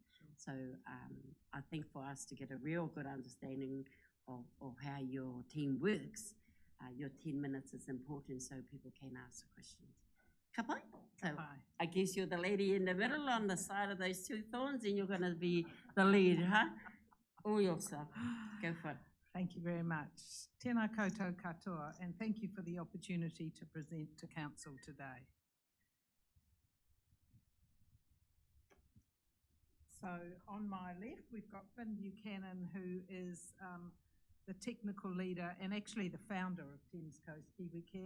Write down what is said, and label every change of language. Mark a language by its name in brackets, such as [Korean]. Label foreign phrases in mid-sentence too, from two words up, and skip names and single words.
[English] So I think for us to get a real good understanding of how your team works, your 10 minutes is important so people can ask the questions. Kapai? So I guess you're the lady in the middle on the side of those two thorns, and you're going to be the lead, huh? All yourself. Go for it. Thank you very much. [Māori] Tēnā koutou katoa, [English] and thank you for the opportunity to present to Council today. So on my left, we've got Finn Buchanan, who is the technical leader and actually the founder of Thames Coast Kiwi Care.